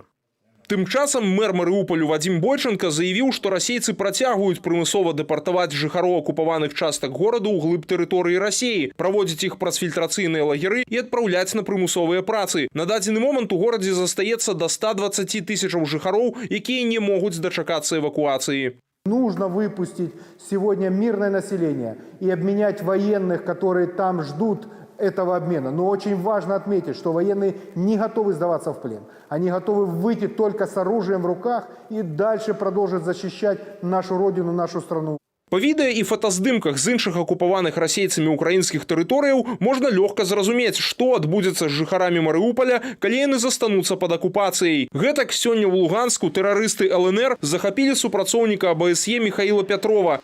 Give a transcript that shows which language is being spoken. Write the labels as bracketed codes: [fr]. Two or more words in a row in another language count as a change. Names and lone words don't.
[be] Тым часам мэр Марыупалю Вадзім Бойченка заявіў, што расейцы працягваюць прымусова дэпартаваць жыхароў акупаваных частак гораду ў глыб тэрыторыі Расіі, праводзіць іх праз фільтрацыйныя лагеры і адпраўляць на прымусовыя працы. На дадзены момант у горадзе застаецца да 120 тысячаў жыхароў, якія не могуць дачакацца эвакуацыі. [ru] Нужно выпустить сегодня мирное население и обменять военных, которые там ждут этого обмена. Но очень важно отметить, что военные не готовы сдаваться в плен. Они готовы выйти только с оружием в руках и дальше продолжить защищать нашу родину, нашу страну. [be] Па відэа і фотаздымках з іншых акупаваных расейцамі украінскіх тэрыторыяў можна лёгка зразумець, што адбудзецца з жыхарамі Марыупаля, калі яны застануцца пад акупацыяй. Гэтак сёння ў Луганску тэрарысты ЛНР захапілі супрацоўніка АБСЕ Михаіла Пятрова.